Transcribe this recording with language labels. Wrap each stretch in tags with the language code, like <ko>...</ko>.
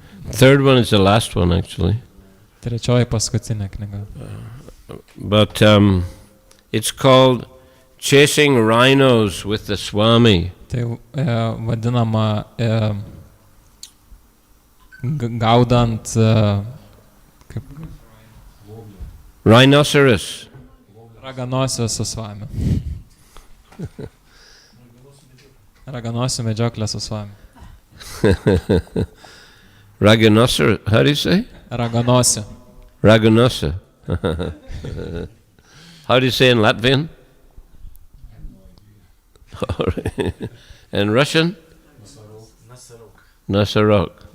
<en>Third one is the last one, actually.</en> <lt>Trečioji paskutinė knyga.</lt> <en>But it's called Chasing Rhinos with the Swami.</en> <lt>Tai vadinama gaudant</lt> <en>Rhinoceros.</en> <lt>Raganosių su Svami. Raganosių medžioklė su Svami.</lt> <en>Rhinoceros, how do you say?</en> <lt>Raganosių. Raganosa.</lt> <en>How do you say in Latvian? And Russian? Nasarok.</en>